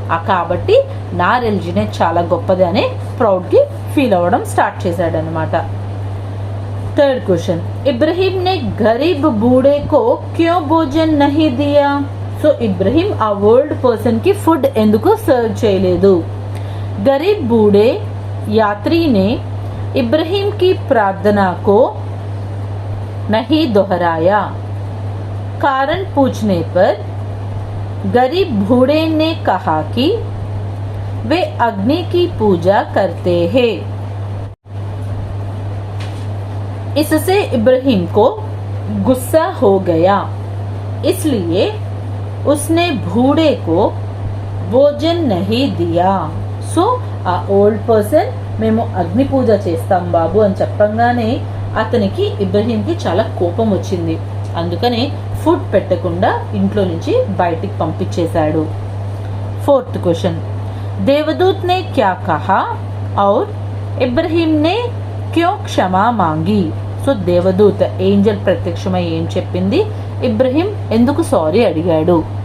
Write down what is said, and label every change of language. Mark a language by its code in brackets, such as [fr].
[te] కాబట్టి నా రిలీజనే చాలా గొప్పది అని ప్రౌడ్కి ఫీల్ అవ్వడం స్టార్ట్ చేశాడనమాట. [en] third question, [hi] ఇబ్రహీం నే గరీబ్ బూढ़े को क्यों भोजन नहीं दिया? [te] సో ఇబ్రహీం ఆ ఓల్డ్ పర్సన్ కి ఫుడ్ ఎందుకు సర్వ్ చేయలేదు? [hi] गरीब बूढ़े यात्री ने इब्राहिम की प्रार्थना को नहीं दोहराया. कारण पूछने पर गरीब बूढ़े ने कहा कि वे अग्नि की पूजा करते हैं. इससे इब्राहिम को गुस्सा हो गया, इसलिए उसने बूढ़े को भोजन नहीं दिया. [te] సో ఆ ఓల్డ్ పర్సన్ మేము అగ్ని పూజ చేస్తాం బాబు అని చెప్పంగానే అతనికి ఇబ్రహీంకి చాలా కోపం వచ్చింది. అందుకనే ఫుడ్ పెట్టకుండా ఇంట్లో నుంచి బయటికి పంపించేశాడు. [en] fourth question, [hi] देवदूत ने क्या कहा और इब्राहिम ने क्यों क्षमा मांगी? [te] సో దేవదూత్ ఏంజల్ ప్రత్యక్షమై ఏం చెప్పింది, ఇబ్రహీం ఎందుకు సారీ అడిగాడు?